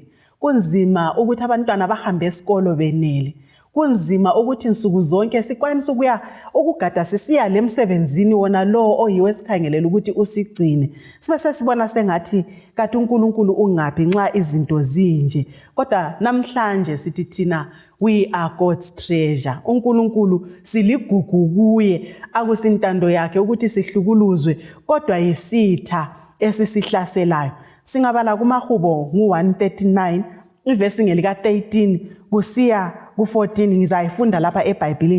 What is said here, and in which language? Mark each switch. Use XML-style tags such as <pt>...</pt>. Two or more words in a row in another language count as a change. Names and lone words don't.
<nd>Kunzima ukuthi abantwana bahambe esikolo benele. Kunzima ukuthi nsuku zonke sikwanise ukugada sisiya lemsebenzini wona lo oyiwe sikhangelela ukuthi usigcine. Sibe sesibona sengathi kade uNkulunkulu ungaphi nxa izinto zinje. Kodwa namhlanje sithi thina</nd> <en>we are God's treasure.</en> <nd>uNkulunkulu siligugu kuye, akusintando yakhe ukuthi sihlukuluzwe, kodwa yisitha esisihlaselayo. Singabala kumahubo ngu-139 ivesi ngelika 13 kusiya ku-14, ngizayifunda lapha eBhayibhelini.</nd>